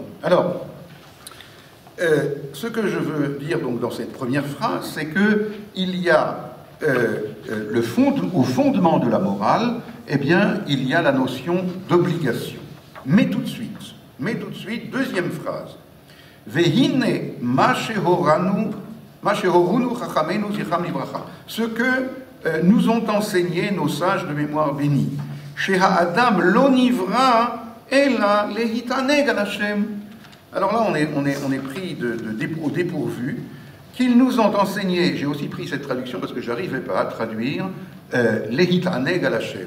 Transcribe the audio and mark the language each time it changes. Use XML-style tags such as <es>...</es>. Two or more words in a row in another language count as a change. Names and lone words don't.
<fr>Alors, ce que je veux dire donc dans cette première phrase, c'est qu'il y a au fondement de la morale, eh bien, il y a la notion d'obligation. Mais tout de suite, deuxième phrase.</fr> <he>והנה מה שהורונו חכמינו זכרם לברכה.</he> <fr>Ce que nous ont enseigné nos sages de mémoire bénie.</fr> <he>שהאדם לא נברא אלא להתענג על השם.</he> <fr>Alors là, on est pris au dépourvu. Qu'ils nous ont enseigné, j'ai aussi pris cette traduction parce que je n'arrivais pas à traduire,</fr> <he>להתענג על השם.</he>